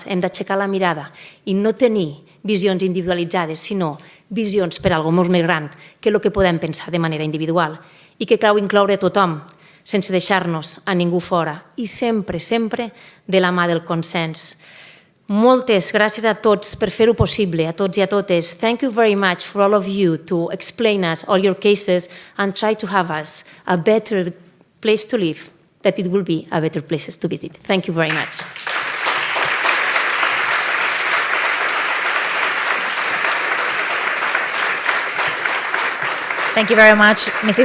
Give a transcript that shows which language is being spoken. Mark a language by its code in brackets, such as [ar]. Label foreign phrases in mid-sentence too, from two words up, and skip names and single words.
[ca] Hem d'aixecar la mirada i no tenir visions individualitzades, sinó visions per a alguna cosa molt més gran que el que podem pensar de manera individual i que cal incloure a tothom, sense deixar-nos a ningú fora i sempre, sempre de la mà del consens. Moltes gràcies a tots per fer-ho possible, a tots i a totes. [en] Thank you very much for all of you to explain us all your cases and try to have us a better place to live, that it will be a better place to visit. Thank you very much. Thank you very much, Mrs.